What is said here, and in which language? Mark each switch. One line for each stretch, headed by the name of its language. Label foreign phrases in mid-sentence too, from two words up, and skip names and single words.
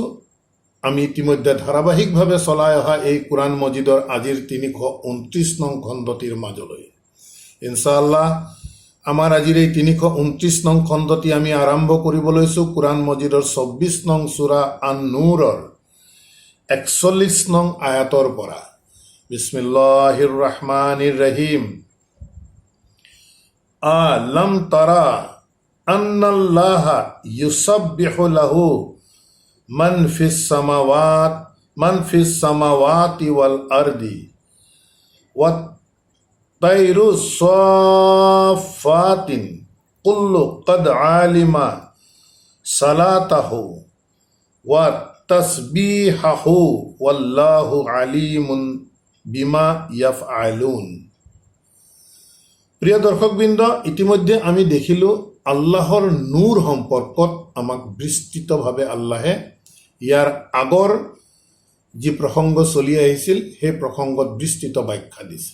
Assamese: আমি ইতিমধ্যে ধাৰাবাহিকভাৱে চলাই অহা এই কোৰাণ মজিদৰ আজিৰ 329 নং খণ্ডটিৰ মাজলৈ ইনশাআল্লাহ আমাৰ আজিৰ এই 329 নং খণ্ডটি আমি আৰম্ভ কৰিব লৈছোঁ কোৰাণ মজিদৰ 24 নং সূৰা আন-নূৰৰ 41 নং আয়াতৰ পৰা।
Arabic: بسم الله الرحمن الرحيم. ألم تر أن الله يسبح له من في السماوات والأرض والطير صافات كل قد علم صلاته و تسبيحه والله عليم بما يفعلون.
Assamese: প্ৰিয় দৰ্শকবৃন্দ, ইতিমধ্যে আমি দেখিলোঁ আল্লাহৰ নূৰ সম্পৰ্কত আমাক বিস্তৃতভাৱে আল্লাহে ইয়াৰ আগৰ যি প্ৰসংগ চলি আহিছিল সেই প্ৰসংগত বিস্তৃত ব্যাখ্যা দিছে।